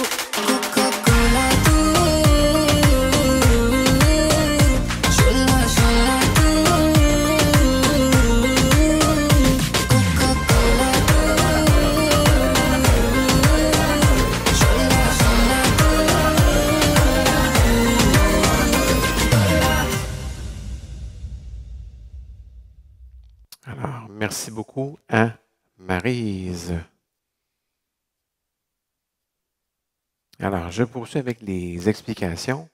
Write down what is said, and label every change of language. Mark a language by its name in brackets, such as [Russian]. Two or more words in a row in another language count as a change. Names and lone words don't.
[Hindi] कोका कोला तू शोला शोला तू कोका कोला तू शोला शोला तू [French] Alors, merci beaucoup à Maryse. Alors, je poursuis avec les explications.